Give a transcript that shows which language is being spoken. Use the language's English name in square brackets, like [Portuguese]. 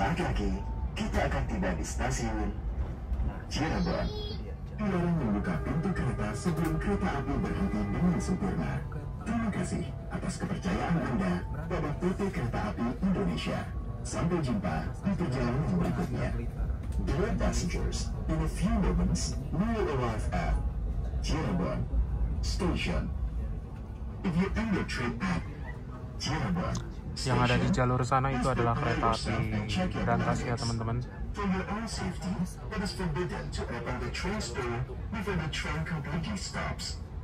[Indonesian] lagi, kita akan tiba di stasiun Cirebon. Dilarang membuka pintu kereta sebelum kereta api berhenti dengan sempurna. Terima kasih atas kepercayaan Anda pada PT Kereta Api Indonesia. Sampai jumpa di perjalanan berikutnya. [English] Dear passengers, in a few moments, we will arrive at Cirebon Station. If you end your trip at Cirebon [Indonesian] Yang ada di jalur sana itu adalah kereta api berantas ya teman-teman. [English] For your own safety, it is forbidden to open the train door before the train completely stops.